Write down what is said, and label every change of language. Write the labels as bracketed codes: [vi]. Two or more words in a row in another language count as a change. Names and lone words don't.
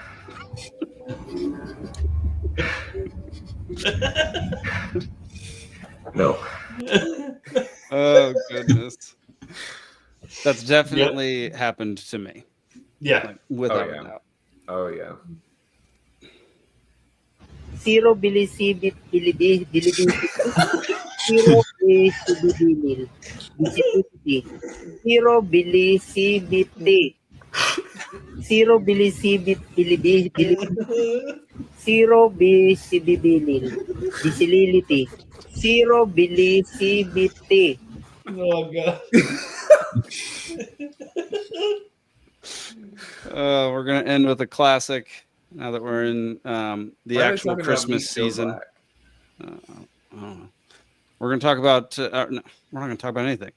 [en] No. Oh, goodness. That's definitely happened to me. Yeah. Like, without a yeah. doubt. Oh yeah. Zero bilisibit bilibis Zero bilisibit Zero bilisibit Zero bilisibit bilibis Zero bisibibilil bisilility Zero bilisibit. Oh god. We're going to end with a classic now that we're in the actual Christmas season. I don't know. We're going to talk about, no, we're not going to talk about anything.